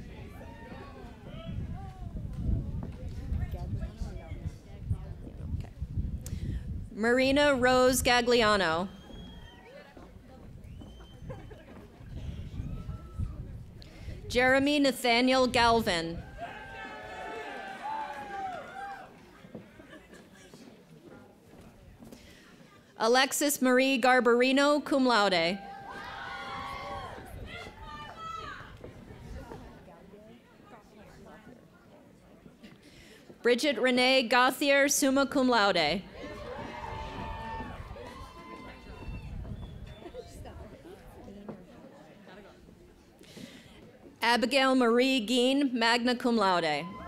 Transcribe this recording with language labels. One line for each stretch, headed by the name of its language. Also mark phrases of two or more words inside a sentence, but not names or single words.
English: Marina Rose Gagliano. Jeremy Nathaniel Galvin. Alexis Marie Garbarino,
Latin: cum laude.
English: Bridget Renee Gauthier,
Latin: summa cum laude.
English: Abigail Marie Geen,
Latin: magna cum laude.